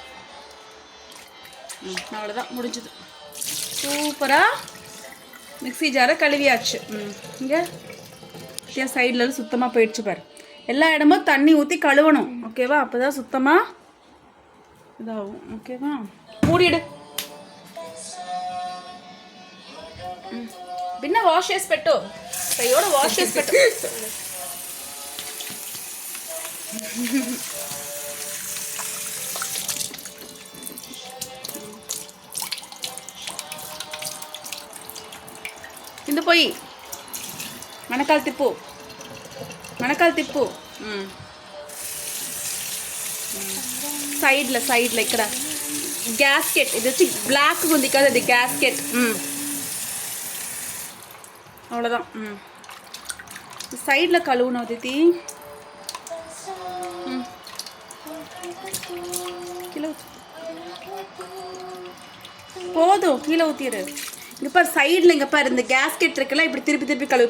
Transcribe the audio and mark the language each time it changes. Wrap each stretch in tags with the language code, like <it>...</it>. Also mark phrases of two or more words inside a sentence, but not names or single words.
<ta>அவ்வளோதான், முடிஞ்சது. சூப்பராக மிக்ஸி ஜாரை கழுவியாச்சு. இங்கே சைடில் சுத்தமாக போயிடுச்சு பாரு. எல்லா இடமும் தண்ணி ஊற்றி கழுவணும். ஓகேவா? அப்போ தான் சுத்தமாக இதாகும். ஓகேவா? மூடிடு.</ta> <te>பின்ன వాష్ చేసి పెట్టు. కయ్యోడ వాష్ చేసి పెట్టు. కింద పోయి మనకాలు తిప్పు. మనకాలు తిప్పు. సైడ్లో ఇక్కడ గ్యాస్కెట్. ఇది వచ్చి బ్లాక్ ఉంది కదా, అది గ్యాస్కెట్.</te> <ta>அவ்வளோதான். சைடில் கழுவுணும் தித்தி. கீழே போதும், கீழே ஊற்றிடு. இங்கே பாரு சைடில், இங்கே பாரு இந்த கேஸ்கெட் இருக்குல்ல, இப்படி திருப்பி திருப்பி கழுவு.</ta>